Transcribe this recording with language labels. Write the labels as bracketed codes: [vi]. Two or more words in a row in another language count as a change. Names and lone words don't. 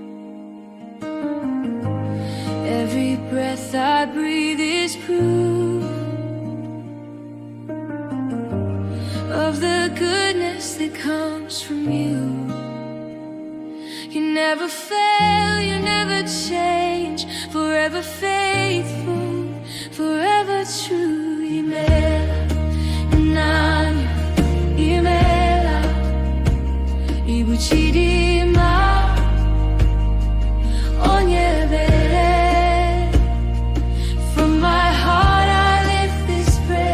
[en] Every breath I breathe is proof of the goodness that comes from you. You never fail, you never change, forever faithful, forever true. [ig] Imela, nanya, imela, ibuchidima, onyebele. [en] From my heart I lift this praise.